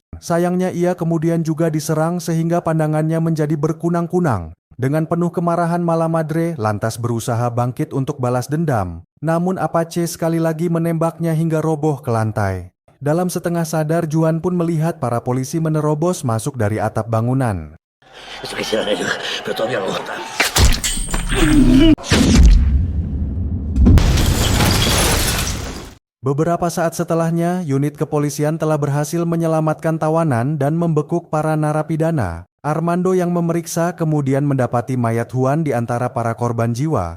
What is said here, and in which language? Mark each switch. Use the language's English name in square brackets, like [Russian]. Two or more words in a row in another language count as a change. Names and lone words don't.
[Indonesian] Sayangnya ia kemudian juga diserang sehingga pandangannya menjadi berkunang-kunang. Dengan penuh kemarahan, Mala Madre lantas berusaha bangkit untuk balas dendam. Namun Apache sekali lagi menembaknya hingga roboh ke lantai. Dalam setengah sadar, Juan pun melihat para polisi menerobos masuk dari atap bangunan. [Spanish] Esto que hicieron ellos, pero todavía no aguanta. [Indonesian] Beberapa saat setelahnya, unit kepolisian telah berhasil menyelamatkan tawanan dan membekuk para narapidana. Armando yang memeriksa kemudian mendapati mayat Juan di antara para korban jiwa.